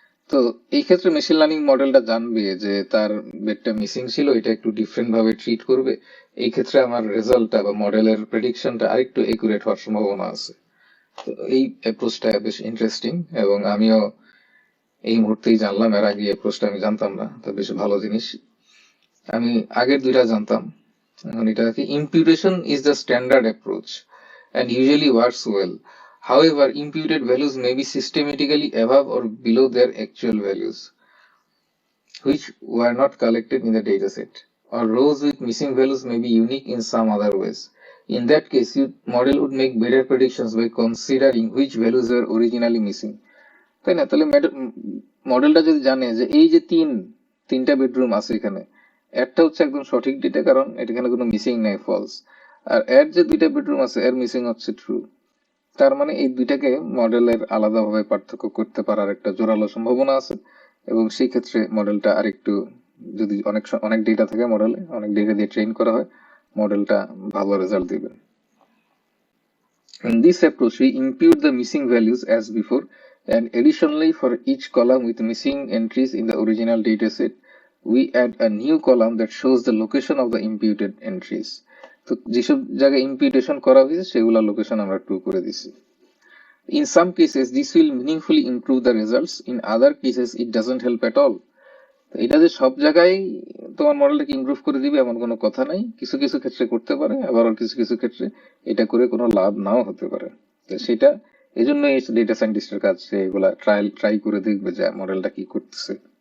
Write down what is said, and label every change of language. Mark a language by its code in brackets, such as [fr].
[bn] তো এই ক্ষেত্রে মেশিন লার্নিং মডেলটা জানবে যে তার বেডটা মিসিং ছিল, এটা একটু ডিফারেন্ট ভাবে ট্রিট করবে। এই ক্ষেত্রে আমার রেজাল্টটা বা মডেলের প্রেডিকশনটা আরেকটু একুরেট হওয়ার সম্ভাবনা আছে। তো এই অ্যাপ্রোচটা বেশ ইন্টারেস্টিং, এবং আমিও এই মুহূর্তেই জানলাম, এর আগে অ্যাপ্রোচটা আমি জানতাম না, তো বেশ ভালো জিনিস। আমি আগের দুইটা জানতাম, এখন এটা কি, [en] imputation is the standard approach and usually works well. However, imputed values may be systematically above or below their actual values, which were not collected in the dataset, or rows with missing values may be unique in some other ways. In that case, your model would make better predictions by considering which values were originally missing. [bn] তাই না? তাহলে মডেলটা যদি জানে যে এই যে তিনটা বেডরুম আছে এখানে, একটা হচ্ছে একদম সঠিক ডেটা কারণ এখানে কোনো মিসিং নাই, ফলস, আর এর যে 2টা বেডরুম আছে এর মিসিং হচ্ছে ট্রু, তার মানে এই দুইটাকে মডেলের আলাদাভাবে পার্থক্য করতে পারার একটা জোরালো সম্ভাবনা আছে। এবং সেই ক্ষেত্রে মডেলটা আরেকটু, যদি অনেক ডেটা থাকে মডেলে, অনেক ডেটা দিয়ে ট্রেন করা হয়, মডেলটা ভালো রেজাল্ট দিবে। [en] In this approach, we impute the missing values as before, and additionally, for each column with missing entries in the original dataset, we add a new column that shows the location of the imputed entries. [bn] তো যেসব জায়গায় ইম্পিউটেশন করা হয়েছে সেগুলো location আমরা true করে দিছি। [en] In some cases, this will meaningfully improve the results. In other cases, it doesn't help at all. [bn] এটা যে সব জায়গায় তোমার মডেলটাকে ইমপ্রুভ করে দিবে এমন কোনো কথা নাই, কিছু কিছু ক্ষেত্রে করতে পারে, আবার কিছু কিছু ক্ষেত্রে এটা করে কোনো লাভ নাও হতে পারে। তো সেটা এই জন্যই ডেটা সায়েন্টিস্টের কাজ, এগুলা ট্রাই করে দেখবে যে মডেলটা কি করতেছে।